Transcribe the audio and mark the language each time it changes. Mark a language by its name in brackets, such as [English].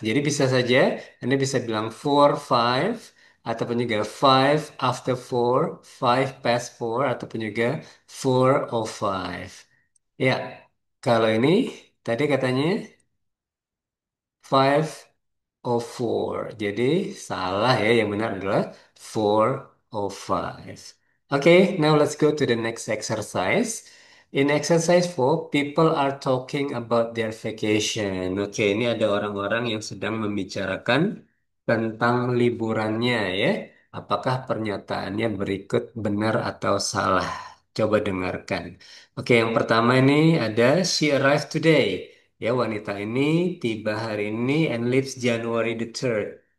[Indonesian] Jadi bisa saja Anda bisa bilang 4:05 ataupun juga 5 after 4, 5 past 4 ataupun juga 4:05. Ya, kalau ini tadi katanya 5:04. Jadi salah ya, yang benar adalah 4:05. [English] Okay, now let's go to the next exercise. In exercise 4, people are talking about their vacation. [Indonesian] Oke, ini ada orang-orang yang sedang membicarakan tentang liburannya ya. Apakah pernyataannya berikut benar atau salah? Coba dengarkan. Oke, yang pertama ini ada [English] she arrived today. [Indonesian] Ya, wanita ini tiba hari ini [English] and leaves January the 3rd.